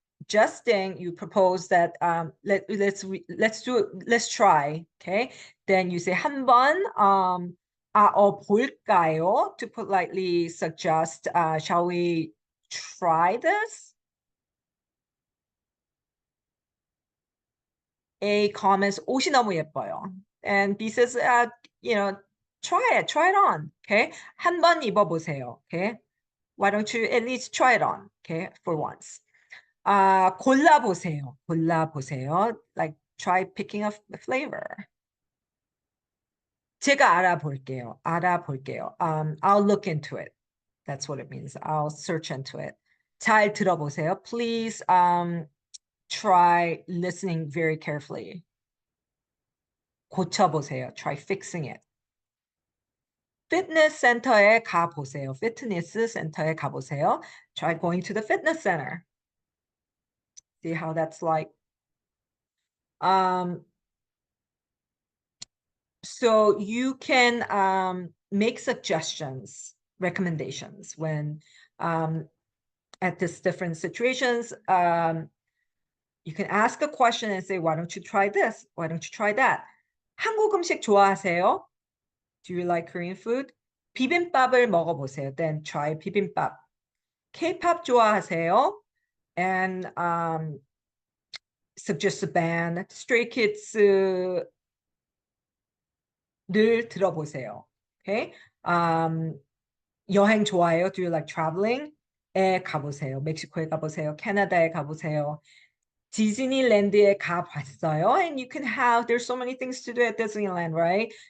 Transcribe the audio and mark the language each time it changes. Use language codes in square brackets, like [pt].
[en] suggesting, you propose that let's try. Okay, then you say [ko] 한번 볼까요? [en] To politely suggest, shall we try this? A comments, [ko] 옷이 너무 예뻐요. [en] And B says, try it on. [ko] Okay, 한번 입어보세요. [en] Okay, why don't you at least try it on? Okay, for once. [ko] 골라보세요. [en] Like try picking a flavor. [ko] 제가 알아볼게요. [en] I'll look into it. That's what it means. I'll search into it. 잘 들어보세요. Please try listening very carefully. [ko] 고쳐보세요. [en] Try fixing it. [ko] Fitness center에 가보세요. 피트니스 센터에 가보세요. [en] Try going to the fitness center. See how that's like. So you can make suggestions, recommendations when at this different situations. You can ask a question and say, why don't you try this? Why don't you try that? [ko] 한국 음식 좋아하세요? [en] Do you like Korean food? [ko] 비빔밥을 먹어보세요. [en] Then try 비빔밥. K-pop [ko] 좋아하세요? [en] And suggest a band. [ko] Stray Kids 늘 들어보세요. [en] Okay? [ko] 여행 좋아해요? [en] Do you like traveling? [ko] 에 가보세요. 멕시코에 가보세요. 캐나다에 가보세요. 디즈니랜드에 가봤어요. [en] And you can have, there's so many things to do at Disneyland, right?